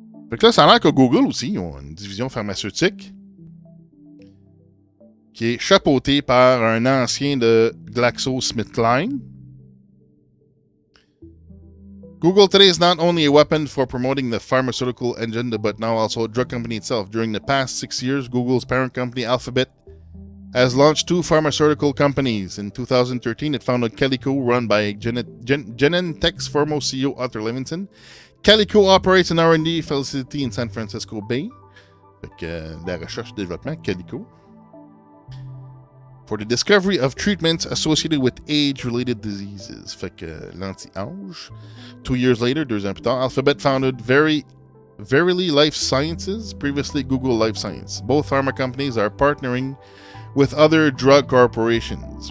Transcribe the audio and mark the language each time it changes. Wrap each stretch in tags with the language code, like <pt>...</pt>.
<fr>Fait que là, ça a l'air que Google aussi, ils ont une division pharmaceutique qui est chapeauté par un ancien de GlaxoSmithKline.</fr> <en>Google today is not only a weapon for promoting the pharmaceutical agenda, but now also a drug company itself. During the past 6 years, Google's parent company, Alphabet, has launched 2 pharmaceutical companies. In 2013, it founded Calico, run by Genentech's former CEO, Arthur Levinson. Calico operates an R&D facility in San Francisco Bay.</en> <fr>Fait que la recherche et développement, Calico.</fr> <en>For the discovery of treatments associated with age-related diseases.</en> <fr>Fait que l'anti-âge.</fr> <en>2 years later,</en> <fr>2 ans plus tard,</fr> <en>Alphabet founded Verily Life Sciences, previously Google Life Science. Both pharma companies are partnering with other drug corporations.</en>